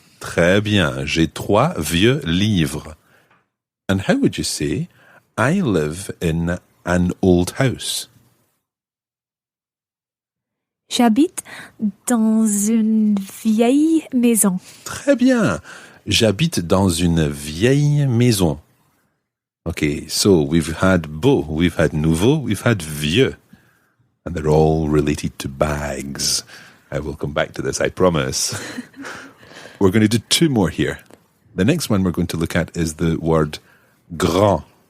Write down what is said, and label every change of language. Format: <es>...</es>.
<fr>Très bien, j'ai 3 vieux livres.</fr> <en>And how would you say, I live in an old house?</en> <fr>J'habite dans une vieille maison. Très bien, j'habite dans une vieille maison.</fr> <en>Okay, so we've had beau, we've had nouveau, we've had vieux. And they're all related to bags. I will come back to this, I promise. We're going to do 2 more here. The next one we're going to look at is the word grand.</en>